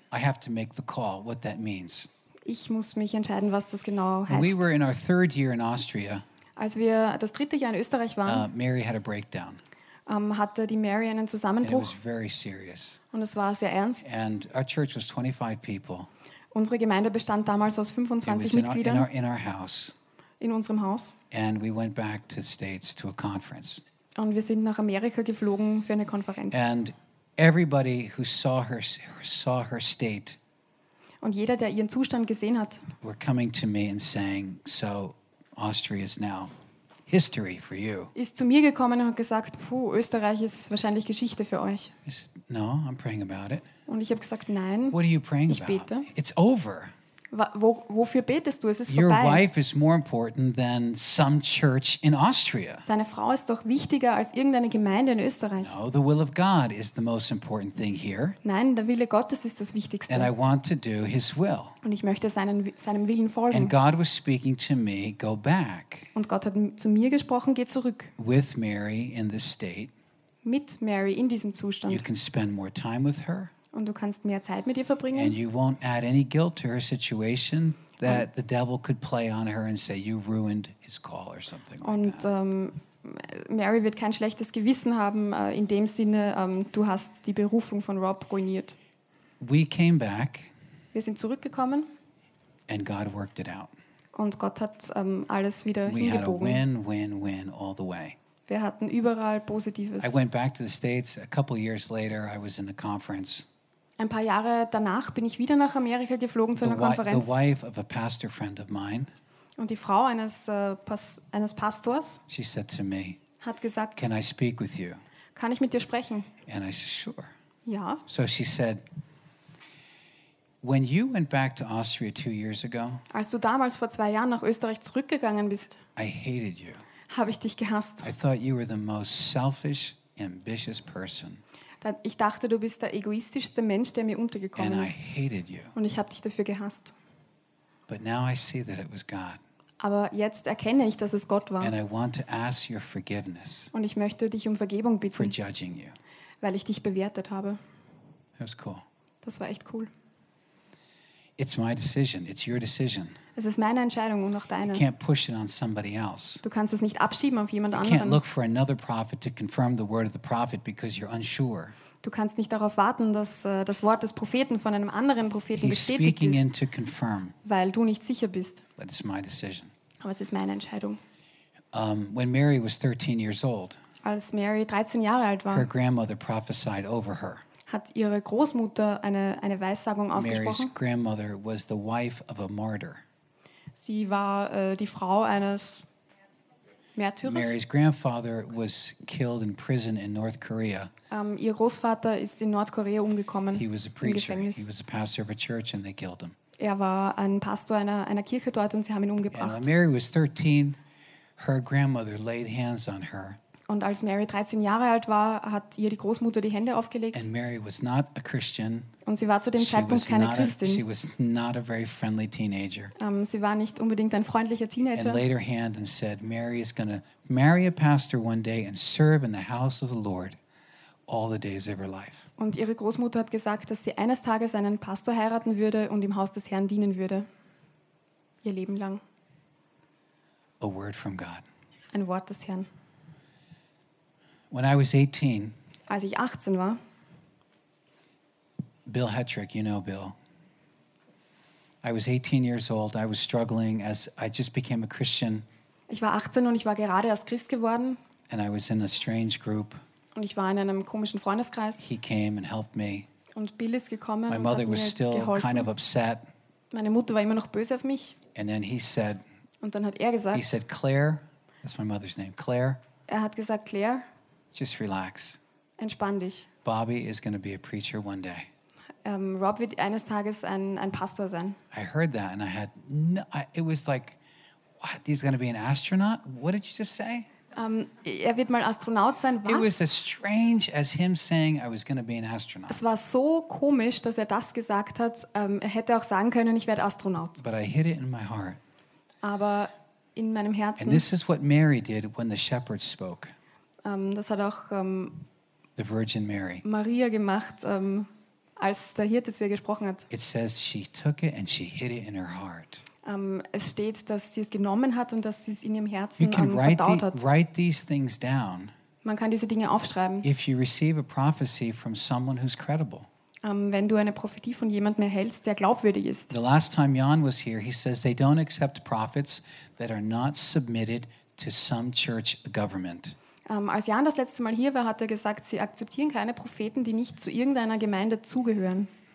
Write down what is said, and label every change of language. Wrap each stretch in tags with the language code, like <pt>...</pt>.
<en>I have to make the call, what that means.</en> <de>Ich muss mich entscheiden, was das genau heißt.</de> <en>When we were in our third year in Austria.</en> <de>Als wir das dritte Jahr in Österreich waren,</de> <en>Mary had a breakdown.</en> <de>Hatte die Mary einen Zusammenbruch.</de> <en>And it was very serious.</en> <de>Und es war sehr ernst.</de> <en>And our church was 25 people.</en> <de>Unsere Gemeinde bestand damals aus 25 Mitgliedern. In unserem Haus.</de> <en>And we went back to the States to a conference.</en> <de>Und wir sind nach Amerika geflogen für eine Konferenz.</de> <en>And everybody who saw her state.</en> <de>Und jeder, der ihren Zustand gesehen hat,</de> <en>were coming to me and saying, so Austria is now history for you.</en> <de>Ist zu mir gekommen und hat gesagt, puh, Österreich ist wahrscheinlich Geschichte für euch.</de> <en>No, I'm praying about it.</en> <de>Und ich habe gesagt, nein.</de> <en>What are you praying about?</en> <de>Ich bete.</de> <en>It's over.</en> <de>Wofür betest du? Es ist</de> <en>Your</en> <de>vorbei.</de> <en>Your wife is more important than some church in Austria.</en> <de>Deine Frau ist doch wichtiger als irgendeine Gemeinde in Österreich.</de> <en>No, the will of God is the most important thing here.</en> <de>Nein, der Wille Gottes ist das Wichtigste.</de> <en>And I want to do His will.</en> <de>Und ich möchte seinem Willen folgen.</de> <en>And God was speaking to me, go back.</en> <de>Und Gott hat zu mir gesprochen, geh zurück.</de> <en>With Mary in this state.</en> <de>Mit Mary in diesem Zustand.</de> <en>You can spend more time with her.</en> <de>Und du kannst mehr Zeit mit ihr verbringen.</de> <en>And you won't add any guilt to her situation that the devil could play on her and say you ruined his call or something.</en> <de>Und</de> <en>like that.</en> <de>Mary wird kein schlechtes Gewissen haben in dem Sinne, du hast die Berufung von Rob ruiniert.</de> <en>We came back.</en> <de>Wir sind zurückgekommen.</de> <en>And God worked it out.</en> <de>Und Gott hat alles wieder</de> <en>we</en> <de>hingebogen.</de> <en>Had a win, win, win all the way.</en> <de>Wir hatten überall Positives.</de> <en>I went back to the States a couple years later. I was in a conference.</en> <de>Ein paar Jahre danach bin ich wieder nach Amerika geflogen zu einer Konferenz.</de> <en>The wife of a pastor friend of mine.</en> <de>Und die Frau eines Pastors.</de> <en>She said to me.</en> <de>Hat gesagt.</de> <en>Can I speak with you?</en> <de>Kann ich mit dir sprechen?</de> <en>And I said sure.</en> <de>Ja.</de> <en>So she said. When you went back to Austria 2 years ago.</en> <de>Als du damals vor 2 Jahren nach Österreich zurückgegangen bist.</de> <en>I hated you.</en> <de>Habe ich dich gehasst.</de> <en>I thought you were the most selfish, ambitious person.</en> <de>Ich dachte, du bist der egoistischste Mensch, der mir untergekommen ist. Und ich habe dich dafür gehasst.</de> <en>But now I see that it was God.</en> <de>Aber jetzt erkenne ich, dass es Gott war.</de> <en>And I want to ask your forgiveness.</en> <de>Und ich möchte dich um Vergebung bitten.</de> <en>For judging you.</en> <de>Weil ich dich bewertet habe.</de> <en>That was cool.</en> <de>Das war echt cool.</de> <en>It's my decision. It's your decision.</en> <de>Es ist meine Entscheidung und auch deine.</de> <en>You can't push it on somebody else.</en> <de>Du kannst es nicht abschieben auf jemand anderen.</de> <en>You can't look for another prophet to confirm the word of the prophet because you're unsure.</en> <de>Du kannst nicht darauf warten, dass das Wort des Propheten von einem anderen Propheten</de> <en>He's</en> <de>bestätigt</de> <en>speaking</en> <de>ist,</de> <en>in to confirm.</en> <de>Weil du nicht sicher bist.</de> <en>But it's my decision.</en> <de>Aber es ist meine Entscheidung.</de> <en>When Mary was 13 years old,</en> <de>als Mary 13 Jahre alt war,</de> <en>her grandmother prophesied over her.</en> <de>Hat ihre Großmutter eine Weissagung ausgesprochen.</de> <en>Mary's grandmother was the wife of a martyr.</en> <de>Sie war die Frau eines Märtyrers.</de> <en>Mary's grandfather was killed in prison in North Korea.</en> <de>Ihr Großvater ist in Nordkorea umgekommen.</de> <en>He was a preacher. He was a pastor of a church and they killed him.</en> <de>Er war ein Pastor einer Kirche dort und sie haben ihn umgebracht.</de> <en>And Mary was 13. Her grandmother laid hands on her.</en> <de>Und als Mary 13 Jahre alt war, hat ihr die Großmutter die Hände aufgelegt.</de> <en>And Mary was not a Christian.</en> <de>Und sie war zu dem Zeitpunkt keine Christin.</de> <en>She was not a very friendly teenager.</en> <de>Sie war nicht unbedingt ein freundlicher Teenager.</de> <en>And laid her hand and said, Mary is going to marry a pastor one day and serve in the house of the Lord all the days of her life.</en> <de>Und ihre Großmutter hat gesagt, dass sie eines Tages einen Pastor heiraten würde und im Haus des Herrn dienen würde. Ihr Leben lang.</de> <en>A word from God.</en> <de>Ein Wort des Herrn.</de> <en>When I was 18,</en> <de>als ich 18 war,</de> <en>Bill Hetrick, you know Bill. I was 18 years old. I was struggling as I just became a Christian.</en> <de>Ich war 18 und ich war gerade erst Christ geworden.</de> <en>And I was in a strange group.</en> <de>Und ich war in einem komischen Freundeskreis.</de> <en>He came and helped me.</en> <de>Und Bill ist gekommen.</de> <en>My mother</en> <de>und hat mir</de> <en>was still</en> <de>geholfen.</de> <en>Kind of upset.</en> <de>Meine Mutter war immer noch böse auf mich.</de> <en>And then he said,</en> <de>und dann hat er gesagt,</de> <en>he said, Claire, that's my mother's name, Claire.</en> <de>Er hat gesagt, Claire,</de> <en>just relax.</en> <de>Entspann dich.</de> <en>Bobby is going to be a preacher one day.</en> <de>Rob wird eines Tages ein Pastor sein.</de> <en>I heard that and I had no, it was like, what, he's going to be an astronaut? What did you just say?</en> <de>Er wird mal Astronaut sein. Was?</de> <en>It was as strange as him saying I was going to be an astronaut.</en> <de>Es war so komisch, dass er das gesagt hat. Er hätte auch sagen können, ich werde Astronaut.</de> <en>But I hid it in my heart.</en> <de>Aber in meinem Herzen.</de> <en>And this is what Mary did when the shepherds spoke.</en> <de>Das hat auch</de> <en>the Virgin Mary.</en> <de>Maria gemacht, als der Hirte zu ihr gesprochen hat.</de> <en>It says she took it and she hid it in her heart.</en> <de>Es steht, dass sie es genommen hat und dass sie es in ihrem Herzen verdaut hat.</de> <en>Write these things down.</en> <de>Man kann diese Dinge aufschreiben.</de> <en>If you receive a prophecy from someone who's credible.</en> <de>Wenn du eine Prophetie von jemandem erhältst, der glaubwürdig ist.</de> <en>The last time Jan was here, he says they don't accept prophets that are not submitted to some church government.</en> <de>Als Jan das letzte Mal hier war, hat er gesagt, sie akzeptieren keine Propheten, die nicht zu irgendeiner Gemeinde zugehören.</de>